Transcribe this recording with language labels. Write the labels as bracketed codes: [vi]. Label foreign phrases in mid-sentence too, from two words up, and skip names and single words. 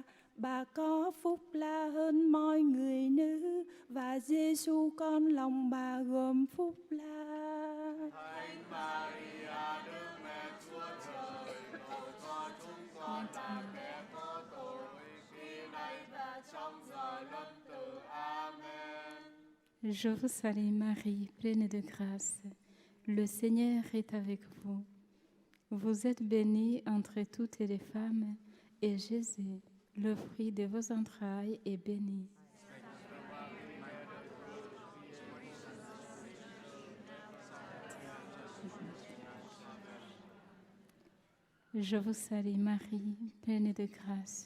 [vi] Bà có phúc lạ hơn mọi người nữ, và Giêsu con lòng bà gồm phúc lạ. Thánh Maria, Đức Mẹ Chúa Trời, cầu cho chúng con là kẻ có tội, khi nay và trong giờ lâm tử. Amen. [fr] Je vous salue Marie, pleine de grâce. Le Seigneur est avec vous. Vous êtes bénie entre toutes les femmes, et Jésus, le fruit de vos entrailles, est béni. Je vous salue Marie, pleine de grâce.